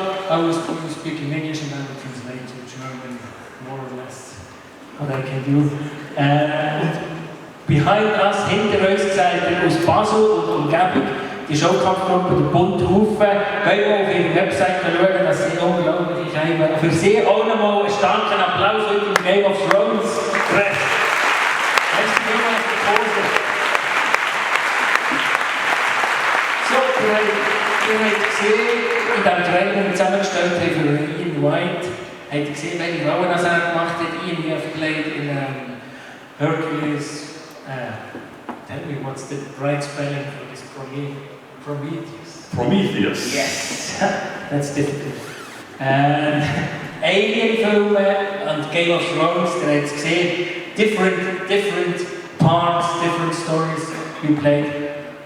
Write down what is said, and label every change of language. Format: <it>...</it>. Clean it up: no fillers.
<en>I was speaking English and I will translate to German, more or less, what I can do. Behind us,</en> <de>hinter uns, seid ihr aus Basel und Umgebung, die Showkampfgruppe der Bunte Haufen. Geht mal auf ihre Webseite schauen, dass sie unglaublich haben. Für sie auch nochmal einen starken Applaus heute im Game of Thrones. Recht. Merci vielmals für die Pause. So, ihr habt gesehen, in diesem Trailer, den wir zusammengestellt haben für Ian Whyte, habt ihr gesehen, welche Rollen er gemacht hat.</de> <en>Ian, you have played in Hercules. Tell me what's the right spelling for this Prometheus? Prometheus. Yes, that's difficult. Alien-Filme and Game of Thrones,</en> <de>ihr habt es gesehen,</de> <en>different parts, different stories you played.</en>